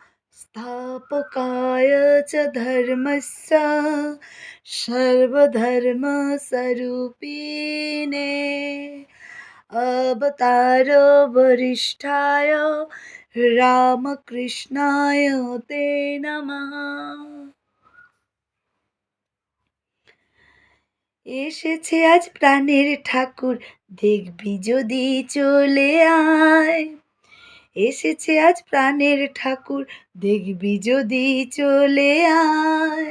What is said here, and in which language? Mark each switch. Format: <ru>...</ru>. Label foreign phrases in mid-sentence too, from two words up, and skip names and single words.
<sa>स्थापकाय च धर्मस्य सर्वधर्मस्वरूपिणे अवतारो वरिष्ठाय रामकृष्णाय ते नमः।</sa> <bn>এসেছে আজ প্রাণের ঠাকুর, দেখবি যদি চলে আয়। এসেছে আজ প্রাণের ঠাকুর, দেখবি যদি চলে আয়।</bn>